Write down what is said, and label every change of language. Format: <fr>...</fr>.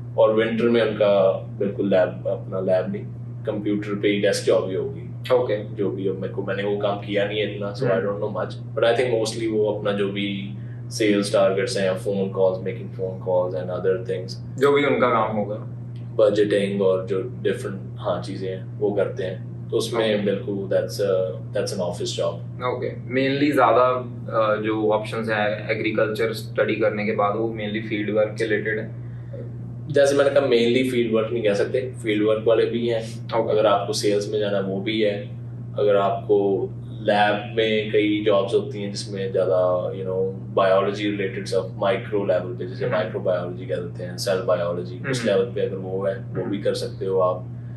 <hi>और विंटर में उनका बिल्कुल अपना लैब नहीं, कंप्यूटर पे ही डेस्क जॉब ही होगी।</hi> <en>Okay.</en> <hi>जो भी मैंने वो काम किया नहीं है इतना,</hi> <en>so I don't know much, but I think mostly</en> <hi>वो अपना जो भी</hi> <en>sales targets हैं, phone calls, making phone calls and other things, जो</en> <hi>भी उनका काम होगा, बजटिंग और जो डिफरेंट चीजें हैं वो करते हैं। तो उसमें बिल्कुल</hi> <en>that's an office job.</en> <hi>Okay, mainly ज़्यादा जो ऑप्शंस हैं एग्रीकल्चर स्टडी करने के बाद वो मेनली फील्ड वर्क के रिलेटेड है। जैसे मैंने कहा मेनली फील्ड वर्क नहीं कह सकते, फील्ड वर्क वाले भी हैं। अगर आपको सेल्स में जाना वो भी है। अगर आपको लैब में कई जॉब्स होती हैं जिसमें ज़्यादा बायोलॉजी रिलेटेड सब माइक्रो लेवल पे, जैसे माइक्रो बायोलॉजी कह देते हैं, सेल बायोलॉजी, उस लेवल पे अगर वो है वो भी कर सकते हो आप।</hi>